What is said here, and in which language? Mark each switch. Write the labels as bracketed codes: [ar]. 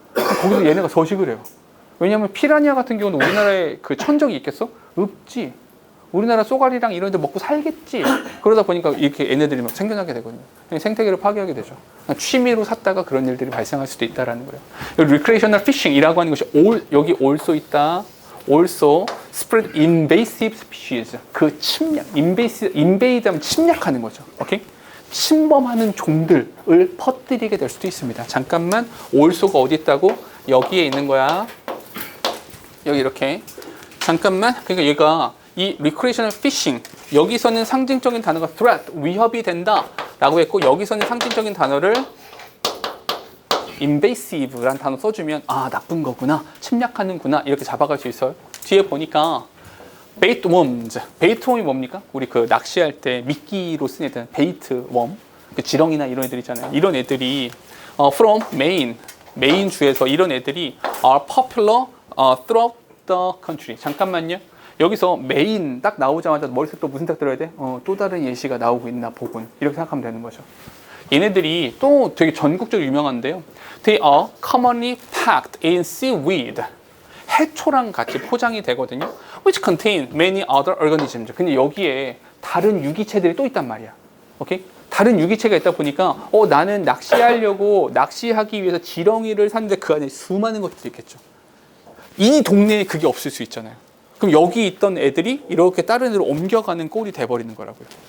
[ko] 거기서 얘네가 서식을 해요. 왜냐하면 피라냐 같은 경우는 우리나라에 그 천적이 있겠어? 없지. 우리나라 쏘가리랑 이런 데 먹고 살겠지. 그러다 보니까 이렇게 얘네들이 막 생겨나게 되거든요. 생태계를 파괴하게 되죠. 취미로 샀다가 그런 일들이 발생할 수도 있다라는 거예요. recreational fishing이라고 하는 것이 여기 also 있다. [en] also spread invasive species. [ko] 그 침략, invade 하면 침략하는 거죠. 오케이? 침범하는 종들을 퍼뜨리게 될 수도 있습니다. 잠깐만, also가 어디 있다고? 여기에 있는 거야. 여기 이렇게. 잠깐만. 그러니까 얘가 이 recreational fishing 여기서는 상징적인 단어가 threat 위협이 된다 라고 했고 여기서는 상징적인 단어를 invasive라는 단어 써주면 아 나쁜 거구나 침략하는구나 이렇게 잡아갈 수 있어요. 뒤에 보니까 baitworms baitworm이 뭡니까? 우리 그 낚시할 때 미끼로 쓰는 애들 baitworm 그 지렁이나 이런 애들 있잖아요. 이런 애들이 from 메인 주에서 이런 애들이 [en] are popular throughout the country. [ko] 잠깐만요. 여기서 메인 딱 나오자마자 머릿속에 또 무슨 딱 들어야 돼? 또 다른 예시가 나오고 있나 보군. 이렇게 생각하면 되는 거죠. 얘네들이 또 되게 전국적으로 유명한데요. [en] They are commonly packed in seaweed. [ko] 해초랑 같이 포장이 되거든요. [en] Which contain many other organisms. [ko] 근데 여기에 다른 유기체들이 또 있단 말이야. 오케이? 다른 유기체가 있다 보니까 나는 낚시하기 위해서 지렁이를 샀는데 그 안에 수많은 것들이 있겠죠. 이 동네에 그게 없을 수 있잖아요. 그럼 여기 있던 애들이 이렇게 다른 데로 옮겨가는 꼴이 돼버리는 거라고요.